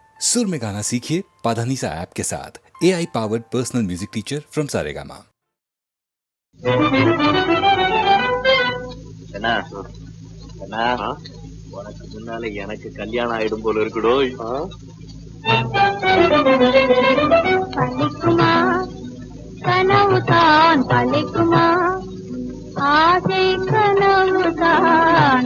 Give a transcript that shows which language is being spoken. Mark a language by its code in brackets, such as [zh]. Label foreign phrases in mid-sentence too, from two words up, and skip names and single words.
[hi] सुर में गाना सीखिए पाधानीसा ऐप के साथ। [en] AI powered personal music teacher from [hi] सारेगामा। [ta] என்ன என்ன உனக்கு முன்னால எனக்கு கல்யாணம் ஆயிடும் போல இருக்குடோ. பலிக்குமா கனவுதான் பலிக்குமா, ஆசை கனவுதான்